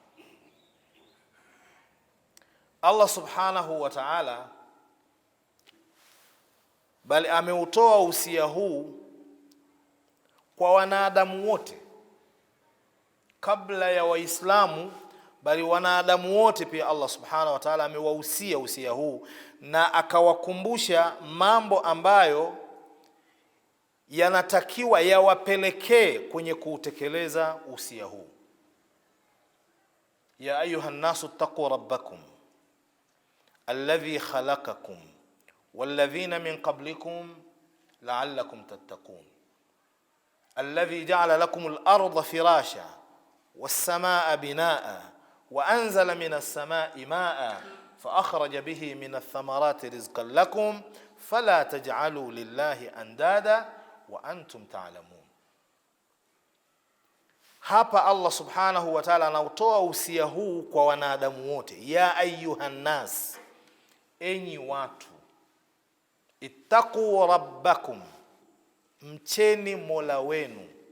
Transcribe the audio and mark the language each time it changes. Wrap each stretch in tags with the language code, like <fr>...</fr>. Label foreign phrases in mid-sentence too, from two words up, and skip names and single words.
<ar>الله سبحانه وتعالى</ar> <sw>bali ameutoa usia huu kwa wanadamu wote kabla ya Waislamu, bali wanadamu wote pia</sw> <ar>الله سبحانه وتعالى</ar> <sw>amewahusia usia huu na akawakumbusha mambo ambayo yanatakiwa yawapelekee kwenye kutekeleza usia huu.</sw> <ar>يا أيها الناس اتقوا ربكم الذي خلقكم والذين من قبلكم لعلكم تتقون الذي جعل لكم الأرض فراشا والسماء بناء وأنزل من السماء ماء فأخرج به من الثمرات رزقا لكم فلا تجعلوا لله أندادا وأنتم تعلمون.</ar> <sw>Hapa</sw> <ar>الله سبحانه وتعالى</ar> <sw>anautoa usia huu kwa wanadamu wote.</sw> <ar>يا أيها الناس,</ar> <sw>enyi watu,</sw> <ar>اتقوا ربكم,</ar> <sw>mcheni Mola wenu.</sw>